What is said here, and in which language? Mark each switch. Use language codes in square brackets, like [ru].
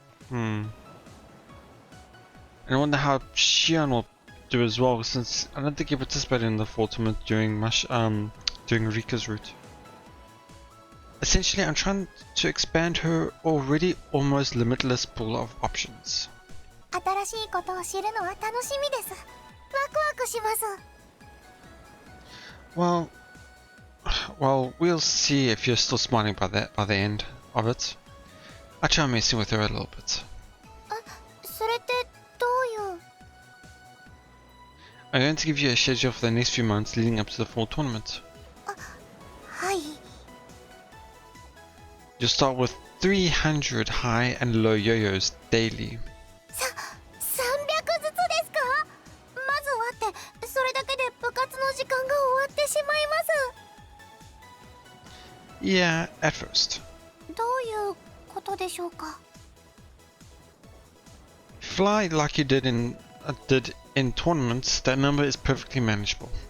[en] And I wonder how Shion will do as well, since I don't think he participated in the fall tournament during Rika's route. Essentially, I'm trying to expand her already almost limitless pool of options. [ja] 新しいことを知るのは楽しみです。ワクワクします。 [en] Well, we'll see if you're still smiling by the end of it. I try messing with her a little bit. [ja] それってどういう？ [en] I'm going to give you a schedule for the next few months leading up to the fall tournament. [ja] はい。 [en] You'll start with 300 high and low yo-yos daily. [ja] 300ずつですか？まずはって、それだけで部活の時間が終わってしまいます。 [en] Yeah, at first. [ja] どういうことでしょうか？ [en] Fly like you did in tournaments, that number is perfectly manageable.